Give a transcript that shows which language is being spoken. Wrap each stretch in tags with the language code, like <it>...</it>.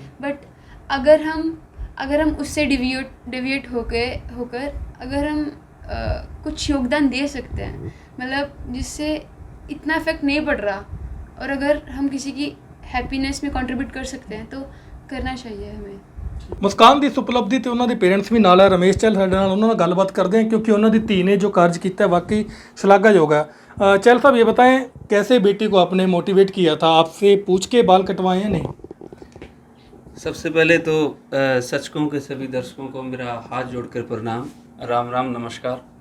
<hi>But अगर हम उससे डिविएट होकर अगर हम कुछ योगदान दे सकते हैं, मतलब जिससे इतना इफेक्ट नहीं पड़ रहा, और अगर हम किसी की हैप्पीनेस में कंट्रीब्यूट कर सकते हैं तो करना चाहिए हमें।</hi> <pa>ਮੁਸਕਾਨ ਦੀ ਇਸ ਉਪਲਬਧੀ ਤੇ ਉਹਨਾਂ ਦੇ ਪੇਰੈਂਟਸ ਵੀ ਨਾਲ ਹੈ। ਰਮੇਸ਼ ਚਹਿਲ ਸਾਡੇ ਨਾਲ, ਉਹਨਾਂ ਨਾਲ ਗੱਲਬਾਤ ਕਰਦੇ</pa> <hi>हैं क्योंकि उन्होंने ਧੀ ने जो कार्य किया है वाकई श्लाघायोग है। चहल साहब, ये बताएं कैसे बेटी को आपने मोटिवेट किया था? आपसे पूछ के बाल कटवाए हैं? नहीं। सबसे पहले तो सच कहूं के सभी दर्शकों को मेरा हाथ जोड़कर प्रणाम, राम राम, नमस्कार।</hi>